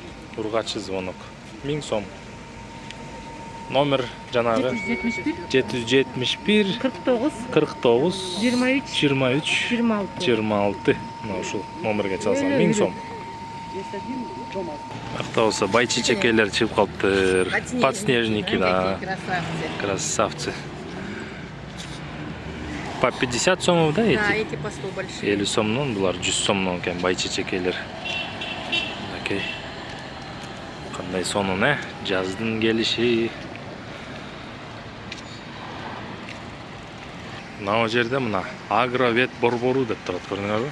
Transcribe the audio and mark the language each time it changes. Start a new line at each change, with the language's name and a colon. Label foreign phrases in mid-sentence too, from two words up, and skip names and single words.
Kyrgyz: Ургачы звонок. 1000 сом. Номер жанагы 771 49 23 26. Мына ушул номерге чалсаң 1000 сом. Акта болсо байчечекелер чыгып калыптыр.
Russian: Подснежники, да. Красавцы. По 50 сомов, да, эти? Да, эти по 100 большие.
Kyrgyz: 50 сомнон, булар 100 сомнон экен байчечекелер. Окей. Кандай сонун, э? Жаздын келиши. Мына жерде мына агровет борбору деп турат, көрдүңөрбү?